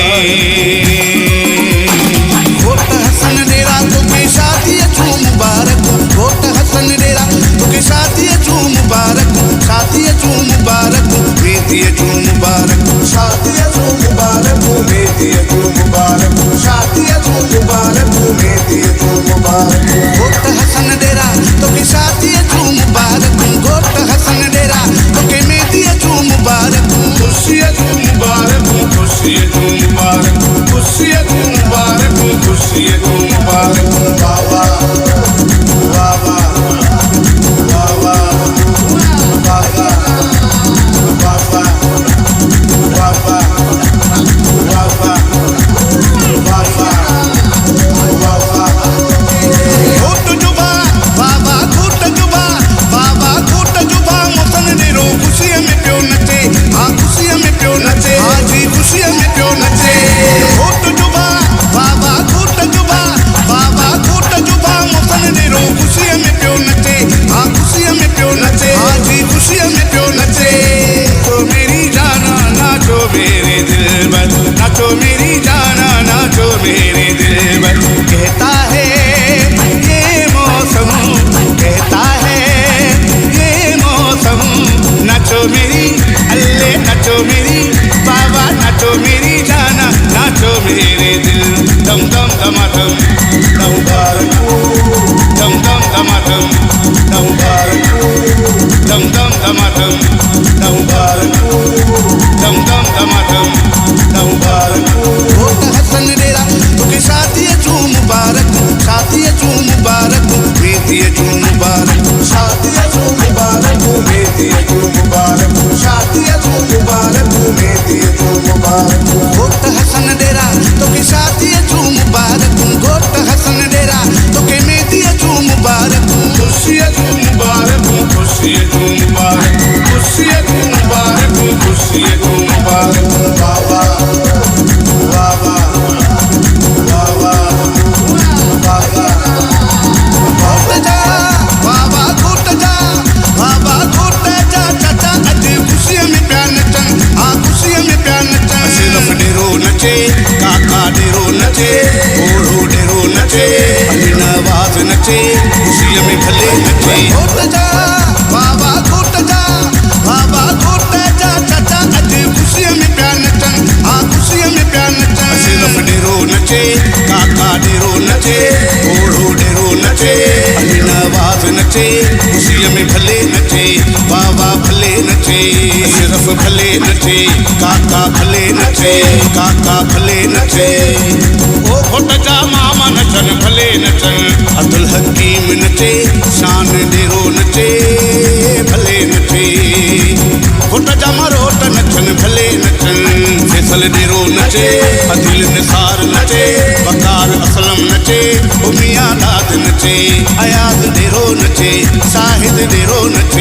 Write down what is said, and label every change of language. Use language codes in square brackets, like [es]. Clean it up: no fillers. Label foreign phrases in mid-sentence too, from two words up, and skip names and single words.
[sd] घोट हसन डेरा तोखे शादीअ जूं मुबारक, घोट हसन डेरा तोखे शादीअ जूं मुबारक, शादीअ जूं मुबारक, मेहदीअ जूं मुबारक, शादीअ जूं मुबारक, मेहदीअ जूं मुबारक, शादीअ जूं मुबारक, मेहदीअ जूं मुबारक। घोट हसन डेरा तोखे शादीअ जूं मुबारक, घोट हसन डेरा तोखे मेहदीअ जूं मुबारक, खुशीअ जूं मुबारक, खुशीअ जूं मुबारक, खुशीअ जूं मुबारक, खुशीअ जूं मुबारक। बाबा बाबा बाबा बाबा बाबा बाबा बाबा बाबा बाबा। घोट जुबा बाबा घोट जुबा बाबा घोट जुबा मुसन डेरो खुशीअ में पियो नचे, हाँ खुशीअ में पियो नचे, हाँ जी खुशीअ में पियो नचे। घोट जुबा बाबा घोट जुबा बाबा घोट जुबा मुसन डेरो खुशीअ में पियो नचे, हाँ खुशीअ में पियो नचे, हाँ जी खुशीअ में पियो नचे। [hi] तो मेरी जाना नाचो मेरे दिलबर, नाचो मेरी जाना नाचो मेरे दिलबर। कहता है ये मौसम, कहता है ये मौसम, नाचो मेरी अल्ले नाचो मेरी बाबा, नाचो मेरी जाना नाचो मेरे दिल। दम दम दमादम दम बारकू, दम दम दमादम दम बारकू, दम दम दमादम दम बारकू, दम दम दमादम दम बारकू। [sd] घोट हसन डेरा तोखे शादीअ जूं मुबारक, शादीअ जूं मुबारक, मेहदीअ जूं मुबारक, शादीअ जूं मुबारक, मेहदीअ जूं मुबारक, शादीअ जूं मुबारक, मेहदीअ जूं मुबारक। घोट हसन डेरा तोखे शादीअ जूं मुबारक, घोट हसन डेरा तोखे मेहदीअ जूं मुबारक, खुशीअ जूं मुबारक, खुशीअ जूं मुबारक, खुशीअ जूं मुबारक, खुशीअ जूं मुबारक। बाबा बाबा बाबा बाबा घोट जा बाबा घोट जा बाबा घोट जा चाचा अॼु खुशीअ में पिया नचनि, हाँ खुशीअ में पिया नचनि। अशरफ डेरो नचे, काका डेरो नचे, ओढ़ो डेरो नचे, अली नवाज़ नचे, खुशीअ में भले नचे। घोट जा बाबा घोट जा बाबा घोट जा चाचा अॼु खुशीअ में पिया नचनि, हाँ खुशीअ में पिया नचनि। अशरफ डेरो नचे, काका डेरो नचे, ओढ़ो डेरो नचे, अली नवाज़ नचे, खुशीअ में भले नचे, बाबा भले नचे। अशरफ भले नचे, काका भले नचे, काका भले नचे। ओ घोट जा मामा नचनि भले नचनि, अब्दुल हकीम नचे, शान डेरो नचे भले नचे। घोट जा मरोट नचनि भले नचनि, फैसल डेरो नचे, अदिल निसार नचे, बकार असलम नचे, उमिया दाद नचे, अयाज डेरो नचे, शाहिद डेरो नचे।